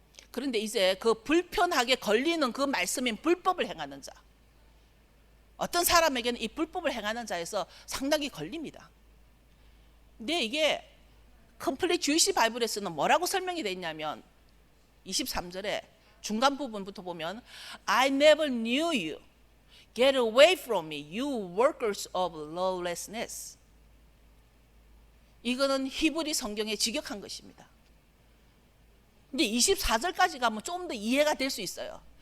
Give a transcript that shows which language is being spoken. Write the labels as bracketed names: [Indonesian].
[Korean] 그런데 이제 그 불편하게 걸리는 그 말씀인 불법을 행하는 자, 어떤 사람에게는 이 불법을 행하는 자에서 상당히 걸립니다. 근데 이게 컴플릿 주이시 바이블에서는 뭐라고 설명이 되어 있냐면 23절에 중간 부분부터 보면 [English] I never knew you. Get away from me, you workers of lawlessness. [Korean] 이거는 히브리 성경에 직역한 것입니다. 근데 24절까지 가면 좀 더 이해가 될 수 있어요.